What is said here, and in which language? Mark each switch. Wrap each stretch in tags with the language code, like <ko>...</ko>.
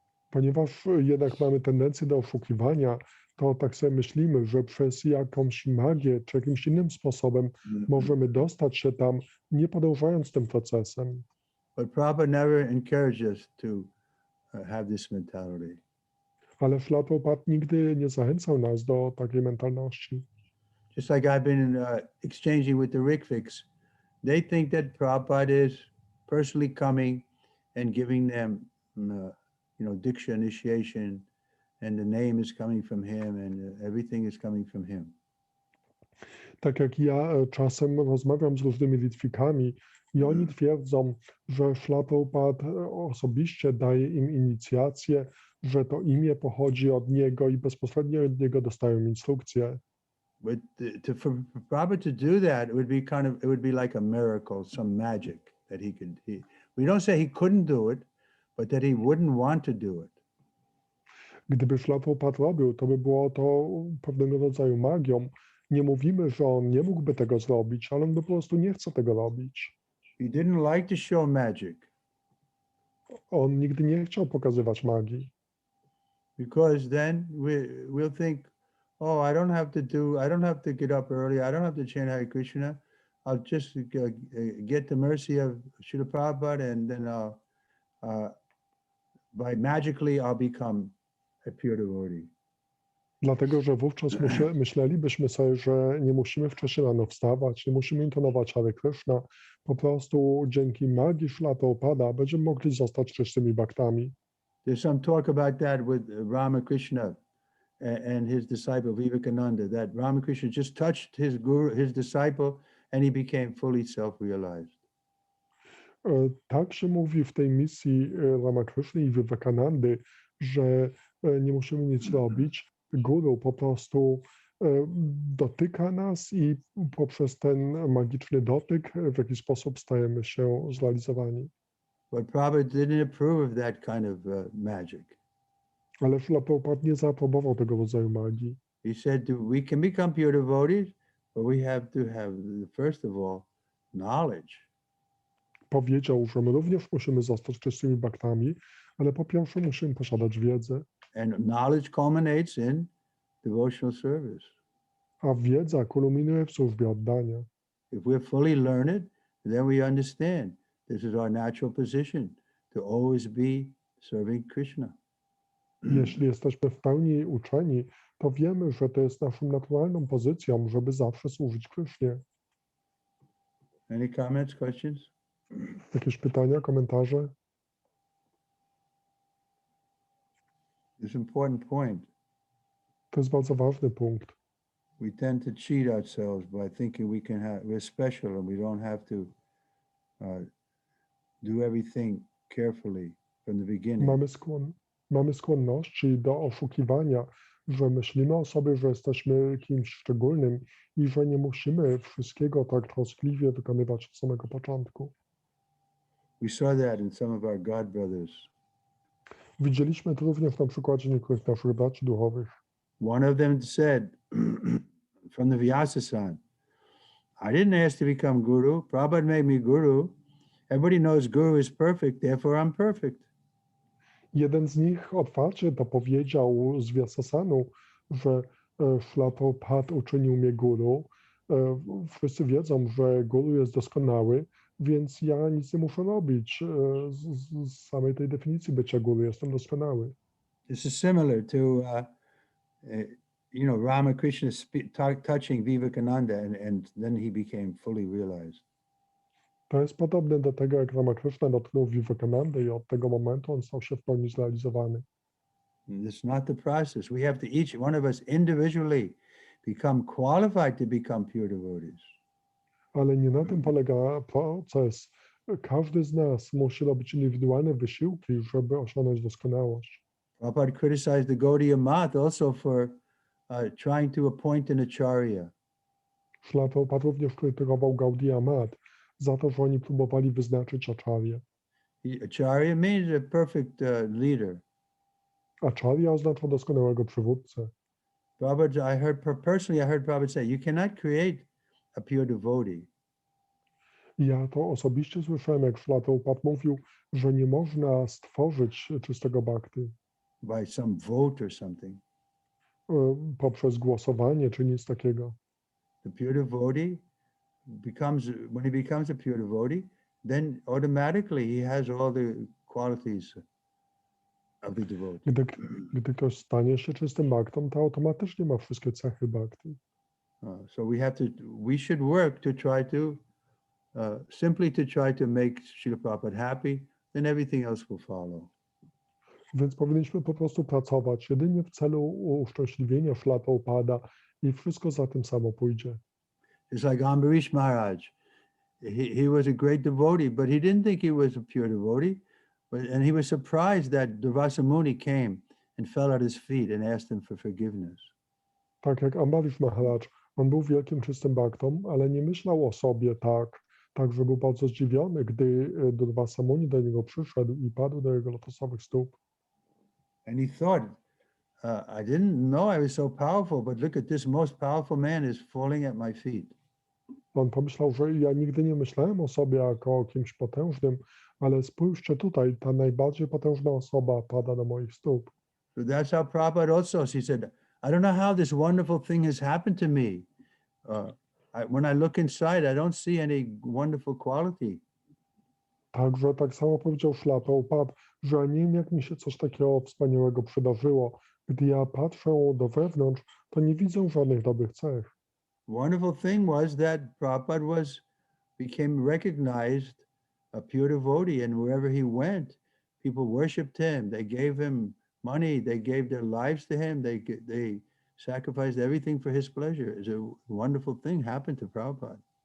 <pl>Ponieważ jednak mamy tendencję do oszukiwania, to tak sobie myślimy, że przez jakąś magię czy jakimś innym sposobem możemy dostać się tam, nie podążając tym procesem.</pl> <en>But Prabhupada never encouraged us to have this mentality.</en> <pl>Ale Śla Prabhupada nigdy nie zachęcał nas do takiej mentalności.</pl> <en>Just like I've been exchanging with the Rikviks, they think that Prabhupada is personally coming and giving them, Diksha initiation, and the name is coming from him, and everything is coming from him.</en> <pl>Tak jak ja czasem rozmawiam z różnymi Litwikami i oni twierdzą, że Śla Prabhupada osobiście daje im inicjację, że to imię pochodzi od niego i bezpośrednio od niego dostają instrukcje.</pl> <en>But for Prabhupada to do that, it would be like a miracle, some magic that he could. We don't say he couldn't do it, but that he wouldn't want to do it.</en> <pl>Gdyby Śla Prabhupada robił, to by było to pewnego rodzaju magią. Nie mówimy, że on nie mógłby tego zrobić, ale on by po prostu nie chce tego robić.</pl> <en>He didn't like to show magic.</en> <pl>On nigdy nie chciał pokazywać magii.</pl> <en>Because then we'll think, oh, I don't have to get up early, I don't have to chant Hare Krishna, I'll just get the mercy of Srila Prabhupada, and then magically I'll become a pure devotee.</en> <pl>Dlatego, że wówczas myślelibyśmy sobie, że nie musimy wcześniej rano wstawać, nie musimy intonować Hare Krishna, po prostu dzięki magii Śla Prabhupada będziemy mogli zostać czystymi baktami.</pl> <en>There's some talk about that with Ramakrishna and his disciple Vivekananda, that Ramakrishna just touched his disciple, and he became fully self-realized.</en> <pl>Tak się mówi w tej misji Ramakrishny i Vivekanandy, że nie musimy nic robić. Guru po prostu dotyka nas i poprzez ten magiczny dotyk w jakiś sposób stajemy się zrealizowani.</pl> <en>But Prabhupada didn't approve of that kind of magic.</en> <pl>Ale Śla Prabhupada nie zaaprobował tego rodzaju magii.</pl> <en>He said we can become pure devotees, but we have to have, first of all, knowledge.</en> <pl>Powiedział, że my również musimy zostać czystymi baktami, ale po pierwsze musimy posiadać wiedzę.</pl> <en>And knowledge culminates in devotional service.</en> <pl>A wiedza kulminuje w służbie oddania.</pl> <en>If we're fully learned, then we understand this is our natural position, to always be serving Krishna.</en> <pl>Jeśli jesteśmy w pełni uczeni, to wiemy, że to jest naszą naturalną pozycją, żeby zawsze służyć Krysznie.</pl> <en>Any comments, questions?</en> <pl>Jakieś pytania, komentarze?</pl> <en>It's an important point.</en> <pl>To jest bardzo ważny punkt.</pl> <en>We tend to cheat ourselves by thinking we're special and we don't have to do everything carefully from the beginning.</en> <pl>Mamy skłonności do oszukiwania, że myślimy o sobie, że jesteśmy kimś szczególnym i że nie musimy wszystkiego tak troskliwie wykonywać od samego początku.</pl> <en>We saw that in some of our God brothers.</en> <pl>Widzieliśmy to również na przykładzie niektórych naszych braci duchowych.</pl> <en>One of them said from the Vyasa-san, I didn't ask to become guru. Prabhupada made me guru. Everybody knows guru is perfect, therefore I'm perfect.</en> <pl>Jeden z nich otwarcie to powiedział z Vyasasanu, że Śrīla Prabhupāda uczynił mnie guru. Wszyscy wiedzą, że guru jest doskonały, więc ja nic nie muszę robić. Z samej tej definicji bycia guru jestem doskonały.</pl> <en>This is similar to, Ramakrishna touching Vivekananda, and then he became fully realized.</en> <pl>To jest podobne do tego, jak Ramakrishna dotknął Vivekanandę i od tego momentu on stał się w pełni zrealizowany.</pl> <en>It's not the process. We have to each one of us individually become qualified to become pure devotees.</en> <pl>Ale nie na tym polega proces. Każdy z nas musi robić indywidualne wysiłki, żeby osiągnąć doskonałość.</pl> <en>Prabhupada criticized the Gaudiya Math also for trying to appoint an acharya.</en> <pl>Śrīla Prabhupāda również krytykował Gaudiya Math za to, że oni próbowali wyznaczyć acharya.</pl> <en>Acharya means a perfect leader.</en> <pl>Acharya oznacza doskonałego przywódcę.</pl> <en>Prabhupada, I heard Prabhupada say, you cannot create a pure devotee.</en> <pl>Ja to osobiście słyszałem, jak Śrīla Prabhupāda mówił, że nie można stworzyć czystego bhakty</pl> <en>By some vote or something.</en> <pl>Poprzez głosowanie czy nic takiego.</pl> <en>The pure devotee when he becomes a pure devotee, then automatically he has all the qualities of the devotee.</en> <pl>Gdy ktoś stanie się czystym bhaktą, to automatycznie ma wszystkie cechy bhakti.</pl> <en>So we should work to try to simply to try to make Srila Prabhupada happy, then everything else will follow.</en> <pl>Więc powinniśmy po prostu pracować jedynie w celu uszczęśliwienia Śrīla Prabhupāda i wszystko za tym samo pójdzie.</pl> <en>It's like Ambarish Maharaj. He was a great devotee, but he didn't think he was a pure devotee. And he was surprised that Durvasa Muni came and fell at his feet and asked him for forgiveness.</en> <pl>Tak jak Ambarish Maharaj, on był wielkim czystym bhaktą, ale nie myślał o sobie tak, że był bardzo zdziwiony, gdy Durvasa Muni do niego przyszedł i padł do jego lotosowych stóp.</pl> <en>And he thought, I didn't know I was so powerful, but look at this most powerful man is falling at my feet.</en> <pl>On pomyślał, że ja nigdy nie myślałem o sobie jako o kimś potężnym, ale spójrzcie tutaj, ta najbardziej potężna osoba pada do moich stóp.</pl> <en>So that's how Prabhupada also, he said, I don't know how this wonderful thing has happened to me. When I look inside, I don't see any wonderful quality.</en> <pl>Także tak samo powiedział Śrīla Prabhupāda, że nie wiem, jak mi się coś takiego wspaniałego przydarzyło. Gdy ja patrzę do wewnątrz, to nie widzę żadnych dobrych cech.</pl> <en>Wonderful thing was that Prabhupada became recognized a pure devotee, and wherever he went, people worshipped him. They gave him money. They gave their lives to him. They sacrificed everything for his pleasure. It's a wonderful thing happened to Prabhupada.</en>